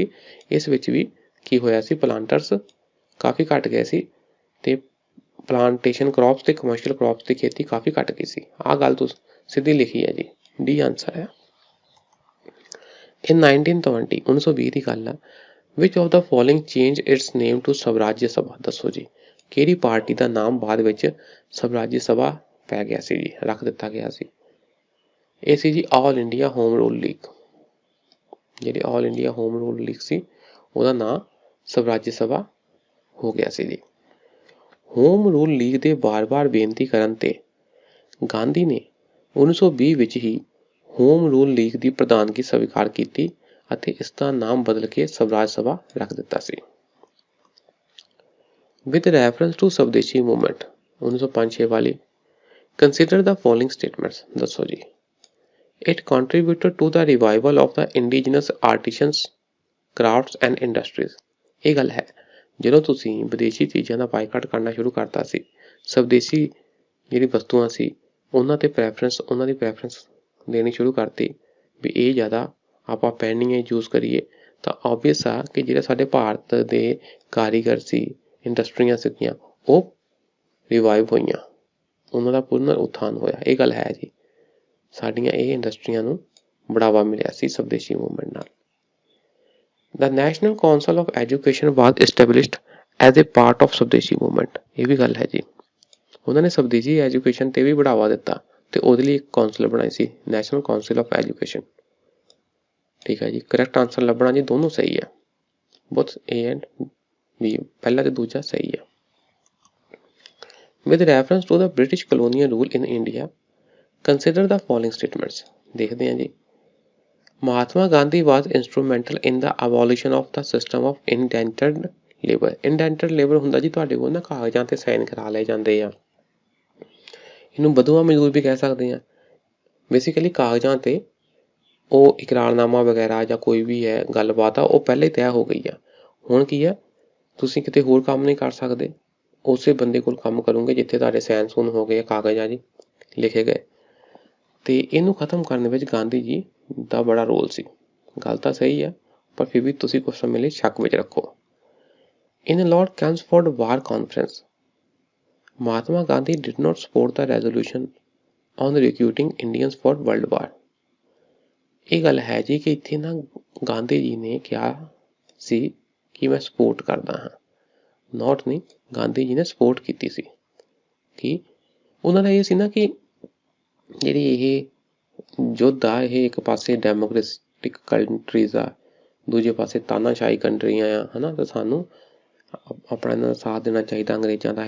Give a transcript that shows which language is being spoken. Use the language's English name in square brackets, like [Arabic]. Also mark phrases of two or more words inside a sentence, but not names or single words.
[Punjabi] ਇਸ ਵਿੱਚ ਵੀ ਕੀ ਹੋਇਆ ਸੀ, ਪਲਾਂਟਰਸ ਕਾਫੀ ਘੱਟ ਗਏ ਸੀ ਤੇ ਪਲਾਂਟੇਸ਼ਨ ਕ੍ਰੌਪਸ ਤੇ ਕਮਰਸ਼ੀਅਲ ਕ੍ਰੌਪਸ ਦੀ ਖੇਤੀ ਕਾਫੀ ਘੱਟ ਗਈ ਸੀ। ਆਹ ਗੱਲ ਤੁਸੀਂ ਸਿੱਧੀ ਲਿਖੀ ਹੈ ਜੀ, ਡੀ ਆਂਸਰ ਹੈ। In 1920 1920 ਦੀ ਗੱਲ ਆ, [English] which of the following changed its name to [Punjabi] ਸਵਰਾਜ ਸਭਾ, ਦੱਸੋ ਜੀ ਕਿਹੜੀ ਪਾਰਟੀ ਦਾ ਨਾਮ ਬਾਅਦ ਵਿੱਚ ਸਵਰਾਜ ਸਭਾ ਪੈ ਗਿਆ ਸੀ ਜੀ, ਰੱਖ ਦਿੱਤਾ ਗਿਆ ਸੀ? ਇਹ ਸੀ ਜੀ ਆਲ ਇੰਡੀਆ ਹੋਮ ਰੂਲ ਲੀਗ। ਜਿਹੜੀ ਆਲ ਇੰਡੀਆ ਹੋਮ ਰੂਲ ਲੀਗ ਸੀ ਉਹਦਾ ਨਾਂ ਸਵਰਾਜ ਸਭਾ ਹੋ ਗਿਆ ਸੀ ਜੀ। ਹੋਮ ਰੂਲ ਲੀਗ ਦੇ ਬਾਰ-ਬਾਰ ਬੇਨਤੀ ਕਰਨ ਤੇ ਗਾਂਧੀ ਨੇ 1920 ਵਿੱਚ ਹੀ ਹੋਮ ਰੂਲ ਲੀਗ ਦੀ ਪ੍ਰਧਾਨਗੀ ਸਵੀਕਾਰ ਕੀਤੀ ਅਤੇ ਇਸ ਦਾ ਨਾਮ ਬਦਲ ਕੇ ਸਵਰਾਜ ਸਭਾ ਰੱਖ ਦਿੱਤਾ ਸੀ। [English] With reference to Swadeshi movement 1905-6 ਵਾਲੀ, consider the following statements, [Punjabi] ਦੱਸੋ ਜੀ। [English] It contributed to the revival of the indigenous artisans crafts and industries. [Punjabi] ਇਹ ਗੱਲ ਹੈ, ਜਦੋਂ ਤੁਸੀਂ ਵਿਦੇਸ਼ੀ ਚੀਜ਼ਾਂ ਦਾ ਬਾਈਕਾਟ ਕਰਨਾ ਸ਼ੁਰੂ ਕਰਤਾ ਸੀ, ਸਵਦੇਸ਼ੀ ਜਿਹੜੀ ਵਸਤੂਆਂ ਸੀ ਉਹਨਾਂ ਦੀ ਪ੍ਰੈਫਰੈਂਸ ਦੇਣੀ ਸ਼ੁਰੂ ਕਰਤੀ ਵੀ ਇਹ ਜ਼ਿਆਦਾ ਆਪਾਂ ਪਹਿਨੀਏ, ਯੂਜ਼ ਕਰੀਏ, ਤਾਂ ਓਬਵੀਅਸ ਆ ਕਿ ਜਿਹੜੇ ਸਾਡੇ ਭਾਰਤ ਦੇ ਕਾਰੀਗਰ ਸੀ, ਇੰਡਸਟਰੀਆਂ ਸੀਗੀਆਂ, ਉਹ ਰਿਵਾਈਵ ਹੋਈਆਂ, ਉਹਨਾਂ ਦਾ ਪੁਨਰ ਉਥਾਨ ਹੋਇਆ। ਇਹ ਗੱਲ ਹੈ ਜੀ, ਸਾਡੀਆਂ ਇਹ ਇੰਡਸਟਰੀਆਂ ਨੂੰ ਬੜਾਵਾ ਮਿਲਿਆ ਸੀ ਸਵਦੇਸ਼ੀ ਮੂਵਮੈਂਟ ਨਾਲ। [English] The National Council of Education was established as a part of [Punjabi] ਸਵਦੇਸ਼ੀ ਮੂਵਮੈਂਟ। ਇਹ ਵੀ ਗੱਲ ਹੈ ਜੀ, ਉਹਨਾਂ ਨੇ ਸਵਦੇਸ਼ੀ ਐਜੂਕੇਸ਼ਨ ਤੇ ਵੀ ਬੜਾਵਾ ਦਿੱਤਾ ਤੇ ਉਹਦੇ ਲਈ ਇੱਕ ਕੌਂਸਲ ਬਣਾਈ ਸੀ, ਨੈਸ਼ਨਲ ਕਾਉਂਸਲ ਆਫ ਐਜੂਕੇਸ਼ਨ। ਠੀਕ ਹੈ ਜੀ, [English] correct answer [Punjabi] ਲੱਭਣਾ ਜੀ, ਦੋਨੋਂ ਸਹੀ ਹੈ, [English] both A and B, [Punjabi] ਪਹਿਲਾ ਤੇ ਦੂਜਾ ਸਹੀ ਹੈ। [English] With reference to the British colonial rule in India, consider the following statements। [Punjabi] ਦੇਖਦੇ ਹਾਂ ਜੀ। [English] ਮਹਾਤਮਾ ਗਾਂਧੀ was instrumental in the abolition of the system of indentured labor। indentured labor [Punjabi] ਹੁੰਦਾ ਜੀ ਤੁਹਾਡੇ ਕੋਲ ਨਾ ਕਾਗਜ਼ਾਂ ਤੇ ਸਾਈਨ ਕਰਾ ਲਏ ਜਾਂਦੇ ਆ, ਇਹਨੂੰ ਬਧੂਆ ਮਜ਼ਦੂਰ ਵੀ ਕਹਿ ਸਕਦੇ ਆ। ਬੇਸਿਕਲੀ ਕਾਗਜ਼ਾਂ ਤੇ ਉਹ ਇਕਰਾਰਨਾਮਾ ਵਗੈਰਾ ਜਾਂ ਕੋਈ ਵੀ ਹੈ ਗੱਲਬਾਤ ਆ, ਉਹ ਪਹਿਲਾਂ ਹੀ ਤੈਅ ਹੋ ਗਈ ਆ। ਹੁਣ ਕੀ ਆ, ਤੁਸੀਂ ਕਿਤੇ ਹੋਰ ਕੰਮ ਨਹੀਂ ਕਰ ਸਕਦੇ, ਉਸੇ ਬੰਦੇ ਕੋਲ ਕੰਮ ਕਰੋਗੇ ਜਿੱਥੇ ਤੁਹਾਡੇ ਸਾਈਨ ਸੂਨ ਹੋ ਗਏ, ਕਾਗਜ਼ ਆ ਜੀ ਲਿਖੇ ਗਏ। ਤੇ ਇਹਨੂੰ ਖਤਮ ਕਰਨ ਵਿੱਚ ਗਾਂਧੀ ਜੀ ਦਾ ਬੜਾ ਰੋਲ ਸੀ। ਗੱਲ ਤਾਂ ਸਹੀ ਆ, ਪਰ ਫਿਰ ਵੀ ਤੁਸੀਂ ਕੁਝ ਸਮੇਂ ਲਈ ਸ਼ੱਕ ਵਿੱਚ ਰੱਖੋ। [English] In Lord Chelmsford war conference, ਮਹਾਤਮਾ ਗਾਂਧੀ did not support the resolution on recruiting Indians for World War। [Punjabi] ਇਹ ਗੱਲ ਹੈ ਜੀ ਕਿ ਇੱਥੇ ਨਾ ਗਾਂਧੀ ਜੀ ਨੇ ਕਿਹਾ ਸੀ ਕਿ ਮੈਂ ਸਪੋਰਟ ਕਰਦਾ ਹਾਂ, ਨੋਟ ਨਹੀਂ, ਗਾਂਧੀ ਜੀ ਨੇ ਸਪੋਰਟ ਕੀਤੀ ਸੀ। ਕਿ ਉਹਨਾਂ ਦਾ ਇਹ ਸੀ ਨਾ ਕਿ ਜਿਹੜੀ ਇਹ ਯੁੱਧ ਆ, ਇਹ ਇੱਕ ਪਾਸੇ [English] democratic countries [Punjabi] ਆ, ਦੂਜੇ ਪਾਸੇ ਤਾਨਾਸ਼ਾਹੀ ਕੰਟਰੀਆਂ ਆ, ਹੈ ਨਾ, ਤਾਂ ਸਾਨੂੰ ਆਪਣਾ ਇਹਨਾਂ ਦਾ ਸਾਥ ਦੇਣਾ ਚਾਹੀਦਾ ਅੰਗਰੇਜ਼ਾਂ ਦਾ।